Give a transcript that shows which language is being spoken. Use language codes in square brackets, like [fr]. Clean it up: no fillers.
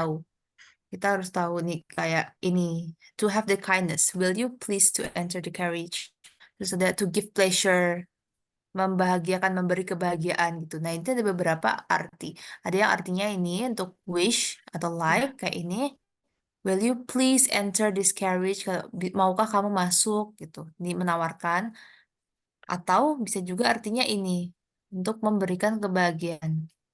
[id] tahu. Kita harus tahu nih kayak ini, [en] to have the kindness, will you please to enter the carriage? [id] Terus ada [en] to give pleasure, [id] membahagiakan, memberi kebahagiaan gitu. Nah, itu ada beberapa arti. Ada yang artinya ini untuk wish atau like ya kayak ini. [en] Will you please enter this carriage? [id] Kalau maukah kamu masuk gitu, menawarkan. Atau bisa juga artinya ini untuk memberikan kebahagiaan.